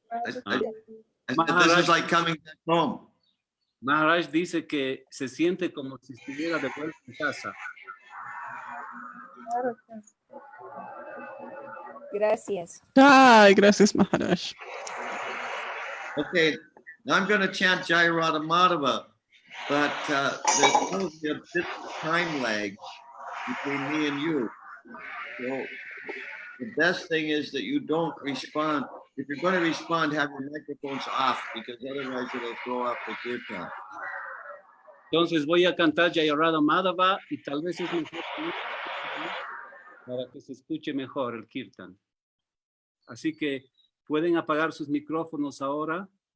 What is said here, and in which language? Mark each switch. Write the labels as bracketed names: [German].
[English] I said, this is like coming back home. [Spanish] Maharaj dice que se siente como si estuviera de vuelta en casa. Gracias. Ay, gracias, Maharaj. [English] Okay, now I'm going to chant Jai Radha Madhava, but there's probably a bit of time lag between me and you. So the best thing is that you don't respond. If you're going to respond, have your microphones off, because otherwise it'll throw off the kirtan. [Spanish] Entonces voy a cantar Jai Radha Madhava y tal vez es mejor para que se escuche mejor el kirtan. Así que pueden apagar sus micrófonos ahora.